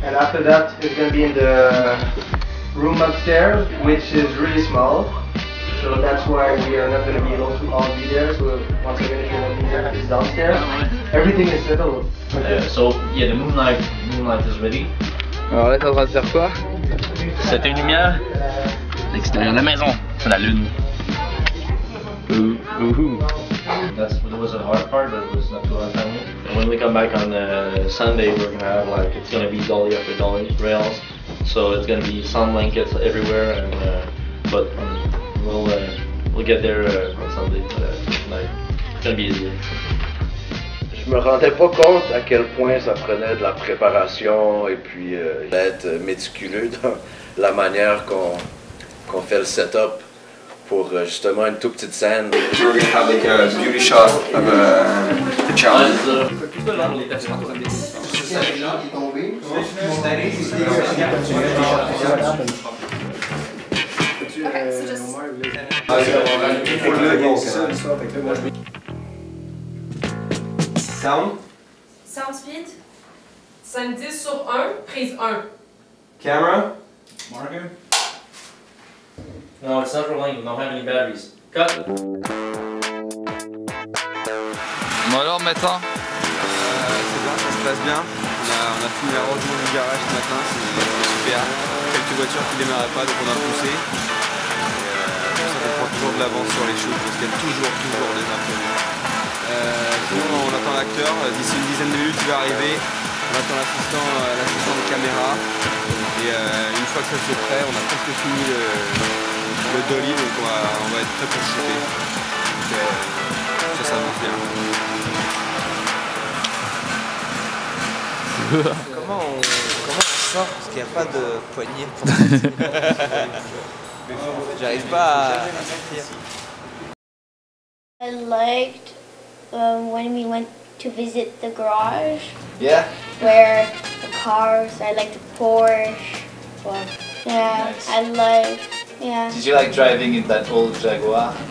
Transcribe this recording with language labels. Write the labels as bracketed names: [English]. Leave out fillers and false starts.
[English] And after that it's going to be in the room upstairs, which is really small. So that's why we are not going to be able to all be there. So once again, if you want to be there, it's downstairs. Everything is settled. Okay. So yeah, the moonlight is ready. [French] Alors là, t'es en train de faire quoi? Cette lumière, l'extérieur de la maison, c'est la lune. [English] That was a hard part, but it was not too hard for me. And when we come back on Sunday, we're gonna have like, it's gonna be dolly after dolly rails. So it's gonna be sun blankets everywhere, and but we'll get there on Sunday. Tonight. It's gonna be easier. [French] Je me rendais pas compte à quel point ça prenait de la préparation et puis d'être méticuleux dans la manière qu'on fait le setup pour justement une toute petite scène. [English] We're going to have like a beauty shot of the challenge. Sound? Sound speed, [French] 5-10 sur 1, prise 1. [English] Camera? Morgan? No, it's not rolling. We don't have any batteries. Cut. [French] Bon alors maintenant, C'est bien, ça se passe bien. On a fini la rangement du garage ce matin, c'est super. Quelques voitures qui démarraient pas, donc on a poussé. C'est pour ça qu'on prend toujours de l'avance sur les shoots, parce qu'il y a toujours des imprévus. Sinon on attend l'acteur, d'ici une dizaine de minutes il va arriver. On attend l'assistant de caméra. Et une fois que ça c'est prêt, on a presque fini le dolly, donc on va être prêt pour shooter. Donc ça avance bien. Comment on sort parce qu'il n'y a pas de poignée pour sortir. J'arrive pas à sortir. [English] I liked when we went to visit the garage. Yeah. Where the cars, I like the Porsche. Well, yeah, Nice. I like, yeah. Did you like driving in that old Jaguar?